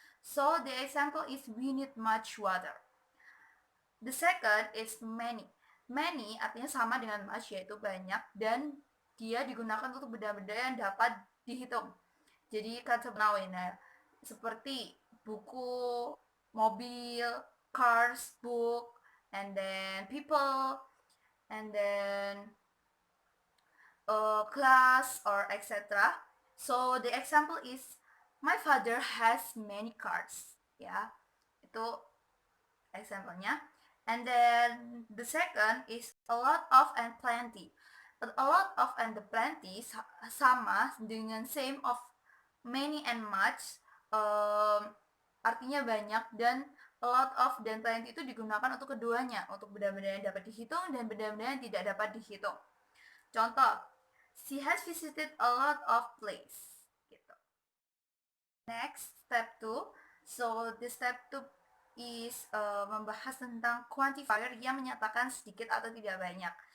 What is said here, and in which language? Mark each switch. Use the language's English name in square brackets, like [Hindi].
[English] So the example is we need much water. The second is many. [Indonesian] Many artinya sama dengan much, yaitu banyak, dan dia digunakan untuk benda-benda yang dapat dihitung. Jadi kata penawinnya seperti buku, mobil, [English] cars, book, and then people, and then class or etc. So the example is my father has many cars. [Indonesian] Ya, itu example-nya. [English] And then the second is a lot of and plenty. [Indonesian] A lot of and the plenty sama dengan [English] same of many and much, [Indonesian] artinya banyak, dan a lot of dan plenty itu digunakan untuk keduanya, untuk benda-benda yang dapat dihitung dan benda-benda yang tidak dapat dihitung. [English] Contoh, she has visited a lot of places. Gitu. Next, step 2. So, the step 2 is [Indonesian] membahas tentang quantifier yang menyatakan sedikit atau tidak banyak.